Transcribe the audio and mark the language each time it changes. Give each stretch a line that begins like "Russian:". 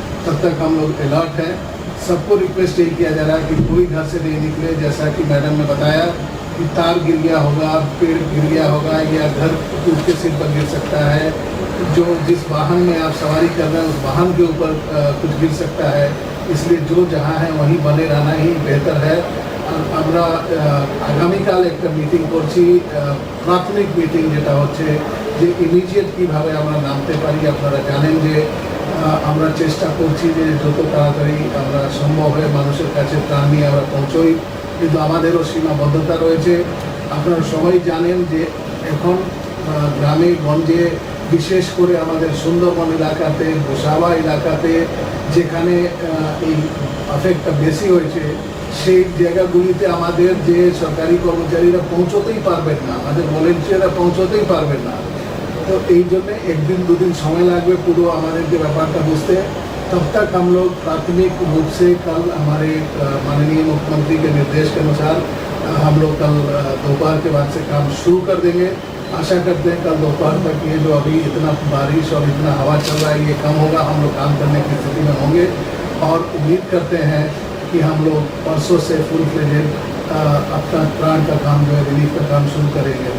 Hindi: तब तक हम लोग अलर्ट हैं। सबको रिक्वेस्ट यही किया जा रहा है कि कोई घर से नहीं निकले। जैसा कि मैडम ने बताया कि तार गिर गया होगा, पेड़ गिर गया होगा, या घर टूट के सिर पर गिर सकता है। जो जिस वाहन में आप सवारी कर रहे हैं उस वाहन के ऊपर कुछ गिर सकता है, इसलिए जो जहाँ है वहीं बने रहना ही बेहतर है।
Bangla: আমরা আগামীকাল একটা মিটিং করছি, প্রাথমিক মিটিং, যেটা হচ্ছে যে ইমিডিয়েট কীভাবে আমরা নামতে পারি। আপনারা জানেন যে আমরা চেষ্টা করছি যে যত তাড়াতাড়ি আমরা সম্ভব হয়ে মানুষের কাছে ত্রাণ নিয়ে আমরা পৌঁছই, কিন্তু আমাদেরও সীমাবদ্ধতা রয়েছে। আপনারা সবাই জানেন যে এখন গ্রামে গঞ্জে, বিশেষ করে আমাদের সুন্দরবন এলাকাতে, গোসাবা এলাকাতে যেখানে এই আফেক্টটা বেশি হয়েছে, সেই জায়গাগুলিতে আমাদের যে সরকারি কর্মচারীরা পৌঁছতেই পারবেন না, আমাদের ভলেন্টিয়াররা পৌঁছতেই পারবেন না। তো এই জন্য 1 দিন 2 দিন সময় লাগবে পুরো আমাদেরকে ব্যাপারটা বুঝতে।
Hindi: तब तक हम लोग प्राथमिक रूप से कल हमारे माननीय मुख्यमंत्री के निर्देश के अनुसार हम लोग कल दोपहर के बाद से काम शुरू कर देंगे। आशा करते हैं कल दोपहर तक ये जो अभी इतना बारिश और इतना हवा चल रहा है ये कम होगा, हम लोग काम करने की स्थिति में होंगे और उम्मीद करते हैं कि हम लोग परसों से फुल फ्लेजेड अपना प्राण का काम जो है रिलीफ का काम शुरू करेंगे।